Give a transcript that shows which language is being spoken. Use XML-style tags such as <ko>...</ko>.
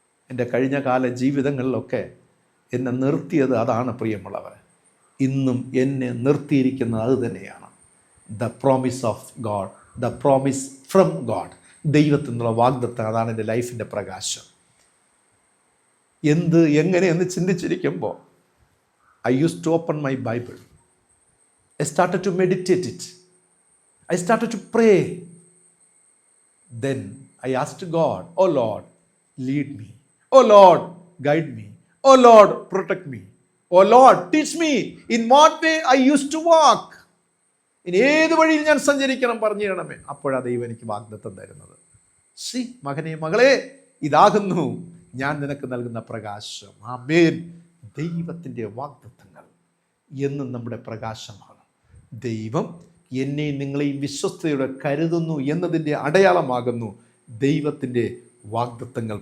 <ml>എൻ്റെ കഴിഞ്ഞ കാല ജീവിതങ്ങളിലൊക്കെ എന്നെ നിർത്തിയത് അതാണ് പ്രിയമുള്ളവർ. ഇന്നും എന്നെ നിർത്തിയിരിക്കുന്നത് അത് തന്നെയാണ്.</ml> <en>The promise of God, the promise from God.</en> <ml>ദൈവത്തിൽ നിന്നുള്ള വാഗ്ദത്തം, അതാണ് എൻ്റെ ലൈഫിൻ്റെ പ്രകാശം. എങ്ങനെയെന്ന് ചിന്തിച്ചിരിക്കുമ്പോൾ</ml> <en>I used to open my Bible. I started to meditate it. I started to pray. Then I asked God, oh Lord, lead me. Oh Lord, guide me. Oh Lord, protect me. Oh Lord, teach me in what way I used to walk.</en> <ml>ഇനി ഏത് വഴിയിൽ ഞാൻ സഞ്ചരിക്കണം പറഞ്ഞു തരണമേ. അപ്പോഴാ ദൈവം എനിക്ക് വാഗ്ദത്തം തരുന്നത്. മകനെ, മകളെ, ഇതാകുന്നു ഞാൻ നിനക്ക് നൽകുന്ന പ്രകാശം. ആമേൻ. ദൈവത്തിൻ്റെ വാഗ്ദത്തങ്ങൾ എന്നും നമ്മുടെ പ്രകാശമാണ്. ദൈവം എന്നെയും നിങ്ങളെയും വിശ്വസ്തയോടെ കരുതുന്നു എന്നതിൻ്റെ അടയാളമാകുന്നു ദൈവത്തിൻ്റെ വാഗ്ദത്തങ്ങൾ.</ml>